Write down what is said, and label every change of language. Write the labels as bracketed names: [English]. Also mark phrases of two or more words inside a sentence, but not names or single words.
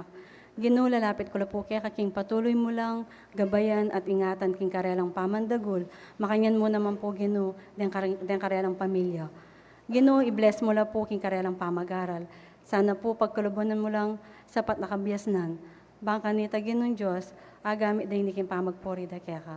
[Pampanga] Ginoo, lalapit ko po kaya kaking patuloy mo lang gabayan at ingatan king karelang pamandagol. Makanyan mo naman po, Ginoo, den karelang pamilya. Ginoo, i-bless mo lang po king karelang pamag-aral. Sana po pagkulubunan mo lang sapat na kabiyasnan. Bangka nita Ginoong Diyos, agamit din king pamagpuri da kaya ka.